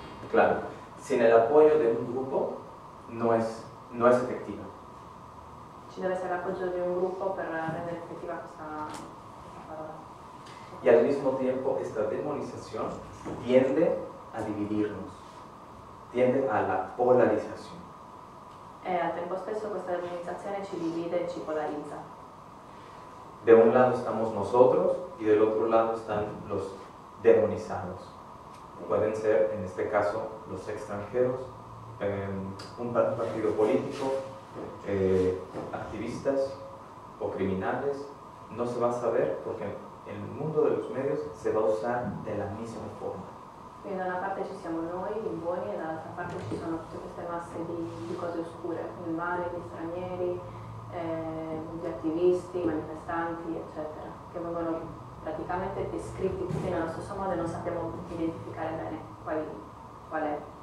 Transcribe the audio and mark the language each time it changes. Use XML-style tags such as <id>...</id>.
<es>Claro, sin el apoyo de un grupo no es efectiva.</es> <it>Ci deve essere l'appoggio di un gruppo per rendere effettiva questa parola.</it> <es>Y al mismo tiempo esta demonización tiende a dividirnos, tiende a la polarización.</es> <it>E al tempo stesso questa demonizzazione ci divide e ci polarizza.</it> <es>De un lado estamos nosotros y del otro lado están los demonizados. Pueden ser, en este caso, los extranjeros, un partido político, activistas o criminales. No se va a saber porque en el mundo de los medios se va a usar de la misma forma.</es> <it>Quindi da una parte ci siamo noi, i buoni, e dall'altra parte ci sono tutte queste masse di cose oscure, il male, gli stranieri, gli attivisti, i manifestanti, eccetera, che vengono praticamente descritti tutti nello stesso modo e non sappiamo identificare bene qual è.</it>